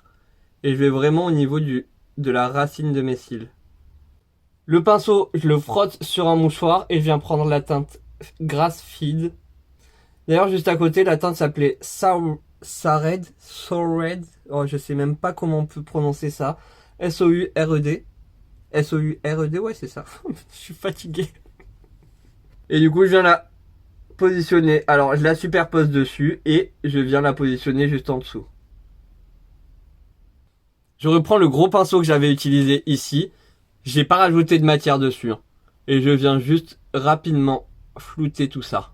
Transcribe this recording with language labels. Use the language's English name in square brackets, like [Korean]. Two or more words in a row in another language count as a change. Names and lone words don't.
[French] Et je vais vraiment au niveau de la racine de mes cils. Le pinceau, je le frotte sur un mouchoir et je viens prendre la teinte Grass Feed. D'ailleurs, juste à côté, la teinte s'appelait Soured. Oh, je sais même pas comment on peut prononcer ça. S-O-U-R-E-D. S-O-U-R-E-D, ouais, c'est ça. Je suis fatigué. Et du coup, je viens la positionner. Alors, je la superpose dessus et je viens la positionner juste en dessous. Je reprends le gros pinceau que j'avais utilisé ici. J'ai pas rajouté de matière dessus. Et je viens juste rapidement flouter tout ça.